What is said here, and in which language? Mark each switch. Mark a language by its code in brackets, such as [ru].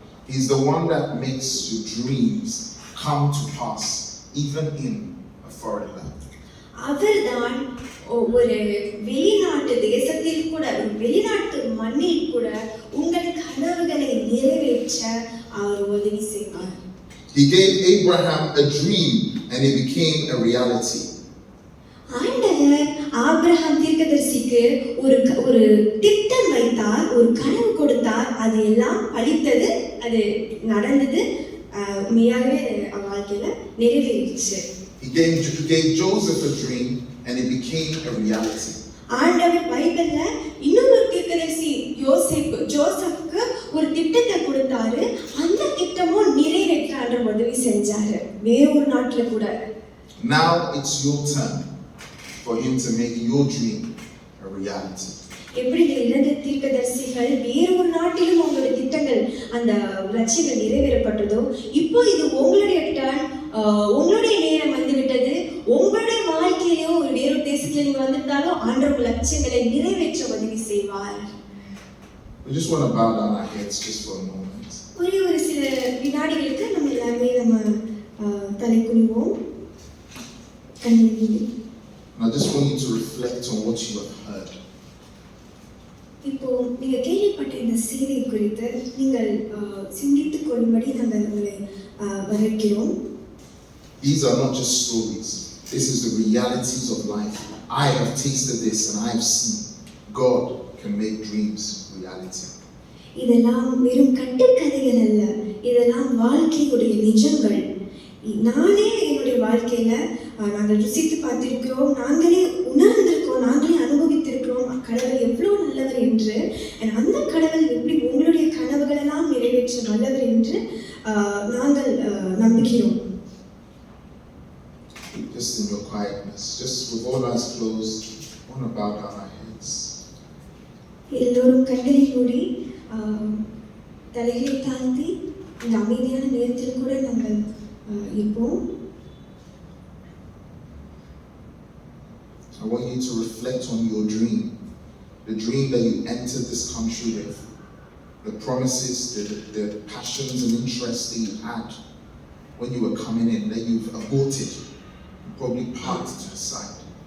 [en] He's the one that makes your dreams come to pass even in a foreign land. [ta] அவர்தான் ஒரு வெளிநாட்டு தேசத்தில் கூட வெளிநாட்டு மண்ணில் கூட உங்கள் கனவுகளை நிறைவேற்ற அவர் உதவி செய்வார். [en] He gave Abraham a dream and it became a reality. [ta] ஆண்டவர் ஆபிரகாம் தீர்க்கதரிசிக்கு ஒரு திட்டம் வைத்தார், ஒரு கனவு கொடுத்தார், அது எல்லாம் பலித்தது, அது நடந்தது, உண்மையாகவே வாழ்க்கையில நிறைவேறிச்சு. [en] He gave Joseph a dream and it became a reality. [ta] ஆண்டவர் பைபிள்ல இன்னொரு தீர்க்கதரிசி ஜோசப்புக்கு ஒரு திட்டத்தை கொடுத்தாரு, அந்த திட்டமும் நிறைவேற்ற ஆண்டவர் உதவி செஞ்சாரு வேற ஒரு நாட்டுல கூட. [en] Now it's your turn for him to make your dream a reality. [ta] எப்படி இந்த இரண்டு தீர்க்கதரிசிகள் வேற ஒரு நாட்டிலும் உங்களுடைய திட்டங்கள் அந்த லட்சியங்கள் நிறைவேறப்பட்டதோ, இப்போ இது உங்களுடைய டர்ன், உங்களுடைய நேரம் வந்துவிட்டது. உங்களுடைய வாழ்க்கையிலோ ஒரு வேறு தேசத்துல நீங்க வந்திருந்தாலும் ஆண்டவர் லட்சியங்களை நிறைவேற்ற உதவி செய்வார். [en] We just want to bow down our heads just for a moment. [ta] ஒரு சில வினாடிகளுக்கு நம்ம எல்லாருமே தலை குனிவோம், கண்ணீர். [en] I just want you to reflect on what you have heard. [ta] இப்போ நீங்க கேள்விப்பட்ட இந்த செய்தி குறித்து நீங்கள் சிந்தித்துக் கொள்ளும்படி நாங்கள் உங்களை வரவேற்கிறோம். [en] These are not just stories. This is the realities of life. I have tasted this and I have seen God can make dreams reality. [ta] இதெல்லாம் வெறும் கட்டுக்கதைகள் அல்ல, இதெல்லாம் வாழ்க்கையுடைய நிஜங்கள். நானே என்னுடைய வாழ்க்கையில நாங்கள் ருசித்து பார்த்திருக்கிறோம், நாங்களே உணர்ந்திருக்கிறோம், நாங்களே அனுபவித்திருக்கிறோம் கடவுள் எவ்வளவு நல்லவர் என்று. அந்த கடவுள் எப்படி உங்களுடைய கனவுகள் எல்லாம் நிறைவேற்ற நல்லவர் என்று நாங்கள் நம்புகிறோம். [en] Just in your quietness, just with all eyes closed, I want to bow down our heads. [ta] எல்லோரும் கண்களை மூடி தலைகளை தாழ்த்தி இந்த அமைதியான நேரத்தில் கூட நாங்கள் இருப்போம். [en] I want you to reflect on your dream, the dream that you entered this country with, the promises, the passions and interests that you had when you were coming in, that you've aborted, probably parked to the side.